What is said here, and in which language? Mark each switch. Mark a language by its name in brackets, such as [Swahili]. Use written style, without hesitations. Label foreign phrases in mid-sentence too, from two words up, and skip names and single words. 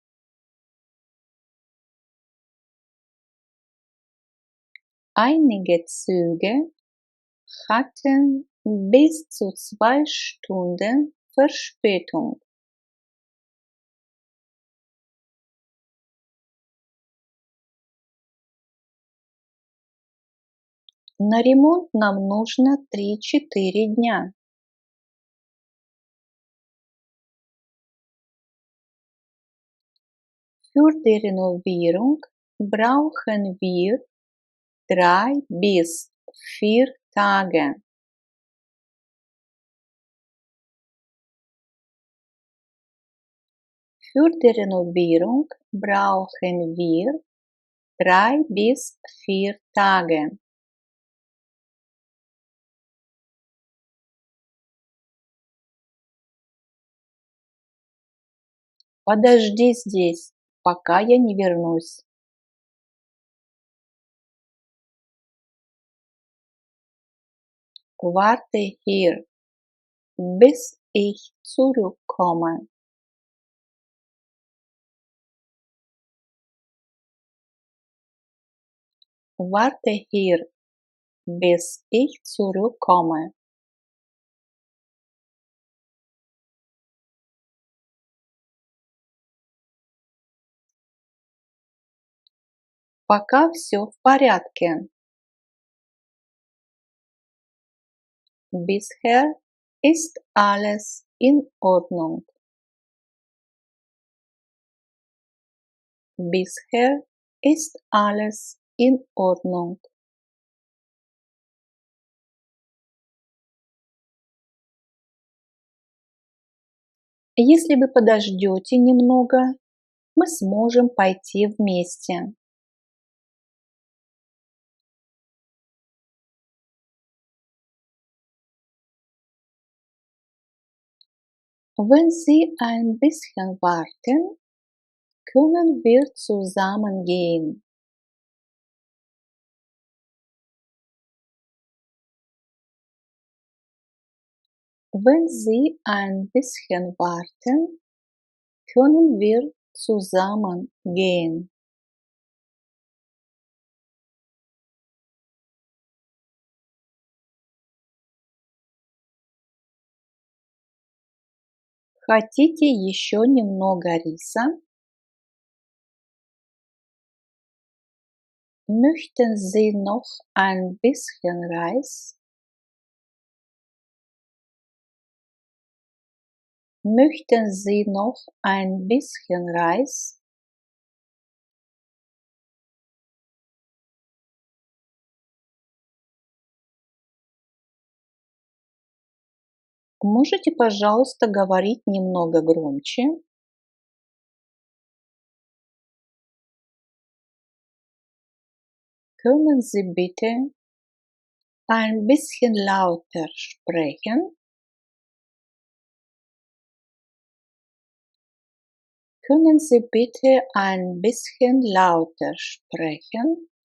[German] Einige Züge hatten bis zu 2 Stunden Verspätung. [Russian] На ремонт нам нужно 3-4 дня. [German] Für die Renovierung brauchen wir 3 bis 4 Tage. Für die Renovierung brauchen wir 3 bis 4 Tage. [Russian] Подожди здесь, пока я не вернусь. [German] Warte hier, bis ich zurückkomme. Warte hier, bis ich zurückkomme. [Russian] Пока все в порядке. [German] Bisher ist alles in Ordnung. Bisher ist alles in Ordnung. [Russian] Если вы подождете немного, мы сможем пойти вместе. [German] Wenn Sie ein bisschen warten, können wir zusammen gehen. Wenn Sie ein bisschen warten, können wir zusammen gehen. [Russian] Хотите еще немного риса? [German] Möchten Sie noch ein bisschen Reis? Möchten Sie noch ein bisschen Reis? [Russian] Можете, пожалуйста, говорить немного громче? [German] Können Sie bitte ein bisschen lauter sprechen? Können Sie bitte ein bisschen lauter sprechen?